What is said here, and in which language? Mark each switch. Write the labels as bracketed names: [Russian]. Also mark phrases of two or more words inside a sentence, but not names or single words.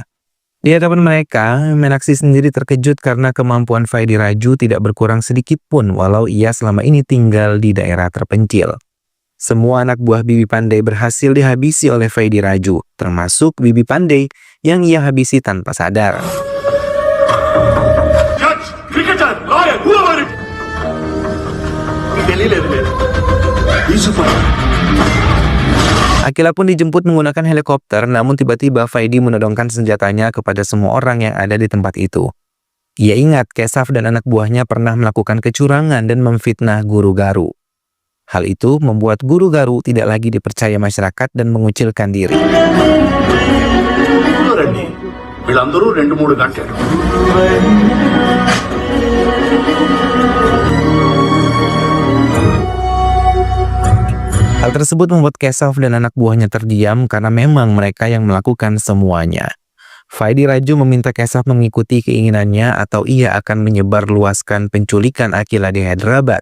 [Indonesian] Di hadapan mereka, Meenakshi sendiri terkejut karena kemampuan Vaidi Raju tidak berkurang sedikit pun walau ia selama ini tinggal di daerah terpencil. Semua anak buah Bibi Pandey berhasil dihabisi oleh Vaidi Raju, termasuk Bibi Pandey yang ia habisi tanpa sadar. [English] judge cricketer lawyer whoever [Telugu] తెలియలేదు లేదు [Indonesian] Akhila pun dijemput menggunakan helikopter, namun tiba-tiba Vaidi menodongkan senjatanya kepada semua orang yang ada di tempat itu. Ia ingat Kesaf dan anak buahnya pernah melakukan kecurangan dan memfitnah Guru Garu. Hal itu membuat Guru Garu tidak lagi dipercaya masyarakat dan mengucilkan diri. [Telugu] రండి వీళ్ళందరూ 2-3 గంటలు [Indonesian] Hal tersebut membuat Keshav dan anak buahnya terdiam karena memang mereka yang melakukan semuanya. Vaidi Raju meminta Keshav mengikuti keinginannya atau ia akan menyebarluaskan penculikan Akila di Hyderabad.